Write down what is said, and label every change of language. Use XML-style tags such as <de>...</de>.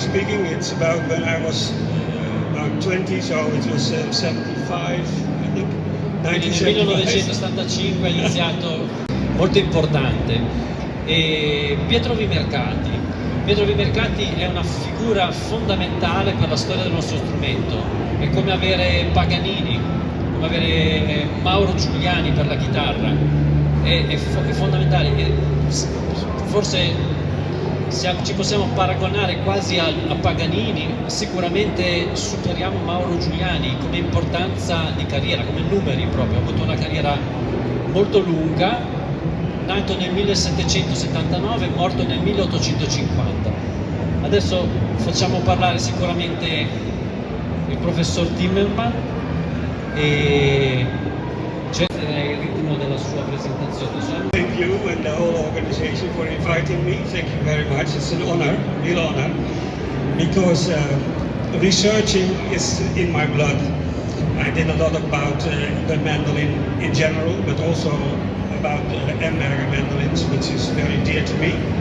<en>speaking, it's about when I was about 20, so it was 75, I think.</en> <it>Quindi nel 1975 è iniziato, molto importante. E Pietro Vimercati è una figura fondamentale per la storia del nostro strumento. È come avere Paganini, come avere Mauro Giuliani per la chitarra. È fondamentale. Forse ci possiamo paragonare quasi a Paganini, sicuramente superiamo Mauro Giuliani come importanza di carriera, come numeri proprio. Ha avuto una carriera molto lunga, nato nel 1779, morto nel 1850. Adesso facciamo parlare sicuramente il professor Timmerman e il ritmo della sua presentazione.</it> <en>Thank you and the whole organization for inviting me. Thank you very much. It's an honor, real honor, because researching is in my blood. I did a lot about the mandolin in general, but also about Amberger mandolins, which is very dear to me.</en>